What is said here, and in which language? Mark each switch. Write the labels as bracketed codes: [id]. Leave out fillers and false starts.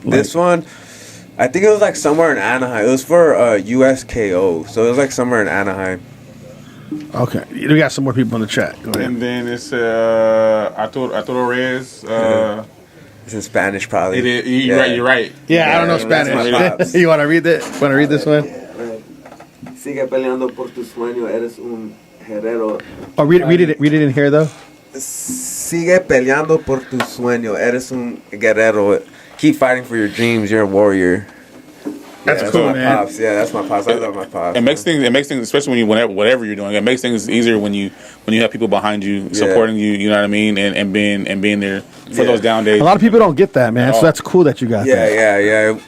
[en] This one, I think it was like somewhere in Anaheim. It was for USKO, so it was like somewhere in Anaheim. Okay, we got some more people in the chat. Go ahead. And then it's Ernesto Reyes. It's in Spanish, probably. You're right. Yeah, I don't know Spanish. You want to read that? Want to read this one? [es] Sigue peleando por tu sueño, eres un guerrero. [en] Oh, read it in here, though. [es] Sigue peleando por tu sueño, eres un guerrero. [en] Keep fighting for your dreams, you're a warrior. That's cool, man. Pops. Yeah, that's my pops. I love my pops. It makes things, especially when whatever you're doing, it makes things easier when you have people behind you supporting you. You know what I mean, and being there for those down days. A lot of people don't get that, man. So that's cool that you got that.